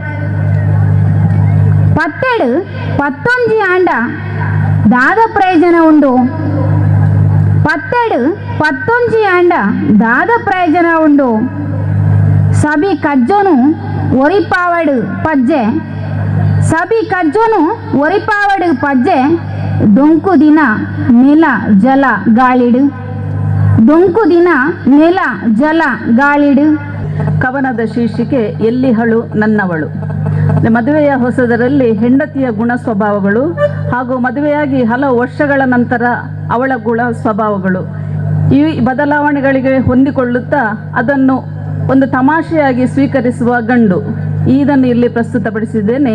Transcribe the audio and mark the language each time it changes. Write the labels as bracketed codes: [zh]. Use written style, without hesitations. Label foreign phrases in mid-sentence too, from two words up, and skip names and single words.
[tcy] ಪತ್ತೆಡು ಪತ್ತೊಂಜಿ ಆಂಡ ದಾದ ಪ್ರಯೋಜನ ಉಂಡು ಪತ್ತೆಡು ಪತ್ತೊಂಜಿ ಆಂಡ ದಾದ ಪ್ರಯೋಜನ ಉಂಡು ಸಬಿ ಕಜ್ಜೋನು ಒರಿಪಾವಡು ಪಜ್ಜೆ ಸಬಿ ಕಜ್ಜೋನು ಒರಿಪಾವಡು ಪಜ್ಜೆ ದೊಂಕು ದಿನ ನೆಲ ಜಲ ಗಾಳಿಡು ದೊಂಕು ದಿನ ನೆಲ ಜಲ ಗಾಳಿಡು. [kn] ಕವನದ ಶೀರ್ಷಿಕೆ ಎಲ್ಲಿಹಳು ನನ್ನವಳು. ಮದುವೆಯ ಹೊಸದರಲ್ಲಿ ಹೆಂಡತಿಯ ಗುಣ ಸ್ವಭಾವಗಳು ಹಾಗೂ ಮದುವೆಯಾಗಿ ಹಲವು ವರ್ಷಗಳ ನಂತರ ಅವಳ ಗುಣ ಸ್ವಭಾವಗಳು ಈ ಬದಲಾವಣೆಗಳಿಗೆ ಹೊಂದಿಕೊಳ್ಳುತ್ತಾ ಅದನ್ನು ಒಂದು ತಮಾಷೆಯಾಗಿ ಸ್ವೀಕರಿಸುವ ಗಂಡು, ಇದನ್ನು ಇಲ್ಲಿ ಪ್ರಸ್ತುತಪಡಿಸಿದ್ದೇನೆ.